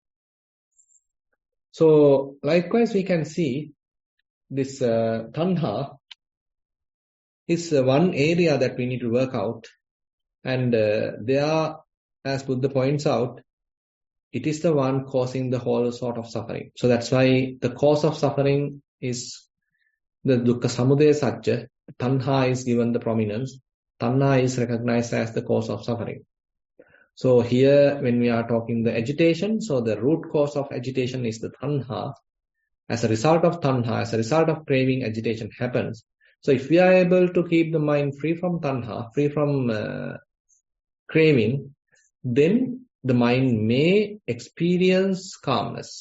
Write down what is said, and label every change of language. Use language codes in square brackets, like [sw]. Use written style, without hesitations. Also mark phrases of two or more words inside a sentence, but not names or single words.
[en] So likewise we can see this tanha is one area that we need to work out. And there, as Buddha points out, it is the one causing the whole sort of suffering. So that's why the cause of suffering is the [pi] dukkha samudaya satya. [en] Tanha is given the prominence. Tanha is recognized as the cause of suffering. So here, when we are talking the agitation, so the root cause of agitation is the tanha. As a result of tanha, as a result of craving, agitation happens. So if we are able to keep the mind free from tanha, free from craving, then the mind may experience calmness.